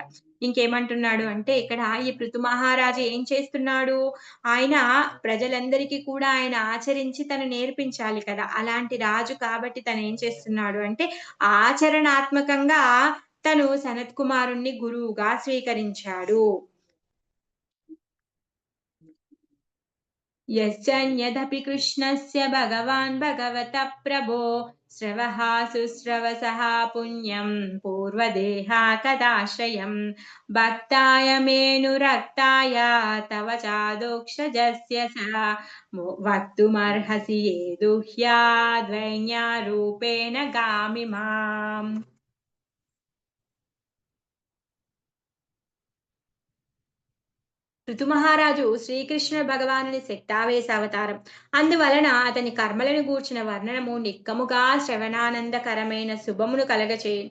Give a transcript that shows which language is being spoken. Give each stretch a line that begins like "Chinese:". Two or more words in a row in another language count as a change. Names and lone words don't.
Telugu: ఇంకేమంటున్నాడు అంటే ఇక్కడ ఈ పృథు మహారాజు ఏం చేస్తున్నాడు? ఆయన ప్రజలందరికీ కూడా ఆయన ఆచరించి తను నేర్పించాలి కదా! అలాంటి రాజు కాబట్టి తనేం చేస్తున్నాడు అంటే ఆచరణాత్మకంగా తను సనత్ కుమారుణ్ణి గురువుగా స్వీకరించాడు.
Sanskrit: यश्चन्यदपि कृष्णस्य भगवान् भगवतः प्रभो श्रवः शुश्रवसः पुण्यं पूर्वदेहा कदाश्रयम् भक्ताय मेऽनुरक्ताय तव चादोक्षजस्य स वक्तुमर्हसि ये दुह्याद्वैन्यारूपेण गामि माम्.
Telugu: ఋతుమహారాజు శ్రీకృష్ణ భగవానుని శక్తావేశ అవతారం. అందువలన అతని కర్మలను గూర్చిన వర్ణనము నిక్కముగా శ్రవణానందకరమైన శుభమును కలగచేయును.